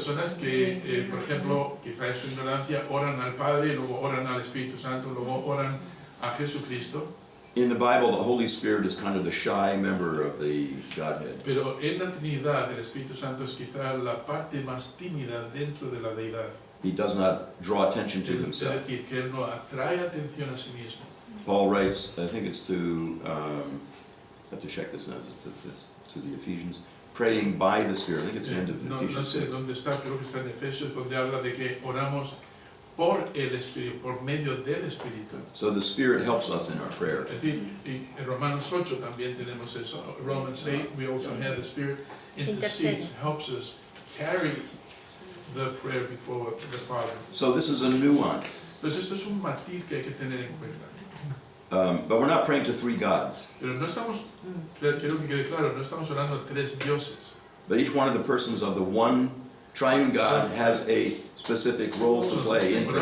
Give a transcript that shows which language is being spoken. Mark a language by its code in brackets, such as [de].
[es] personas que, por ejemplo, quizá en su ignorancia, oran al Padre, luego oran al Espíritu Santo, luego oran a Jesucristo. [en] In the Bible, the Holy Spirit is kind of the shy member of the Godhead. [es] Pero en la Trinidad, el Espíritu Santo es quizá la parte más tímida dentro de la deidad. [en] He does not draw attention to [es] Es [en] himself. [es] decir, que él no atrae atención a sí mismo. [en] Paul writes, I think it's to, I have to check this now, it's to the Ephesians, praying by the Spirit. I think it's the end of [es] No [en] Ephesians [es] sé [en] 6. [es] dónde está, creo que está en Efesios, donde habla de que oramos por el Espíritu, por medio del Espíritu. [en] So the Spirit helps us in our prayer. [es] Es decir, en Romanos 8 también tenemos eso. [en] Romans 8, we also have the Spirit intercedes, helps us carry the prayer before the Father. So this is a nuance. [es] Pues esto es un matiz que hay que tener en cuenta. [en] But we're not praying to three gods. [es] Pero no estamos, quiero que quede claro, no estamos orando a tres dioses. [en] But each one of the persons of the one triune God has a specific role to play in prayer.